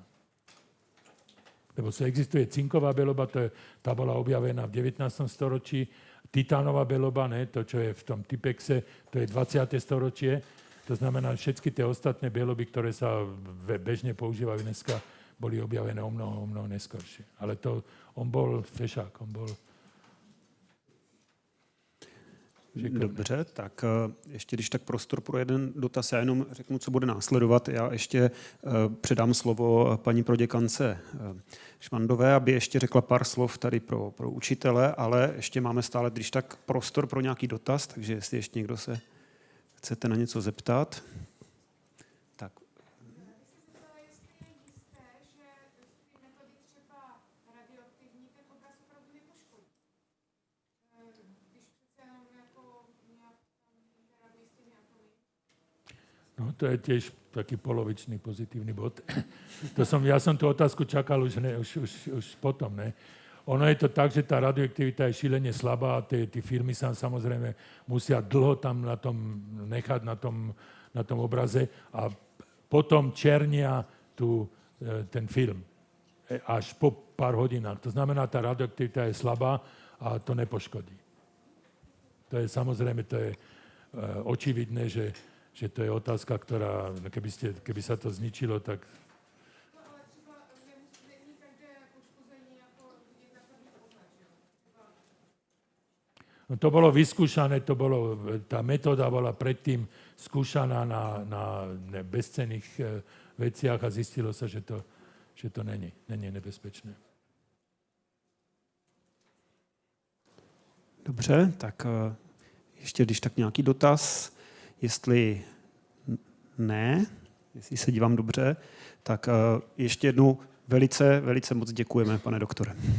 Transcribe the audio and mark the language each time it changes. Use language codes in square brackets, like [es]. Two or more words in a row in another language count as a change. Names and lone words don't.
[sk] Lebo existuje cinková beloba, tá bola objavená v 19. storočí, titánová beloba, to, čo je v tom Tipexe, to je 20. storočie. To znamená, všetky tie ostatné bieloby, ktoré sa bežne používajú dneska, boli objavené o mnoho neskoršie. Ale on bol fešák, on bol... [cs] Dobře, tak ještě když tak prostor pro jeden dotaz, já jenom řeknu, co bude následovat. Já ještě předám slovo paní proděkance Švandové, aby ještě řekla pár slov tady pro učitele, ale ještě máme stále, když tak prostor pro nějaký dotaz, takže jestli ještě někdo se chcete na něco zeptat. Tak. [sk] No, to je tiež taký polovičný pozitívny bod. Ja som tú otázku čakal už potom. [cs] Ne? [sk] Ono je to tak, že tá radioaktivita je šílene slabá a tie filmy sa samozrejme musia dlho tam na tom nechať, na tom obraze a potom černia ten film až po pár hodinách. To znamená, tá radioaktivita je slabá a to nepoškodí. To je samozrejme, to je očividné, že to je otázka, ktorá, keby sa to zničilo, tak... [cs] No ale třeba není každé poškození jako jedna první pohled, že? [sk] No, to bolo vyskúšané, tá metóda bola predtým skúšaná na bezcenných veciach a zistilo sa, že to není nebezpečné. [cs] Dobře, tak ještě když tak nějaký dotaz. Jestli ne, jestli se dívám dobře, tak ještě jednou velice, velice moc děkujeme, pane doktore.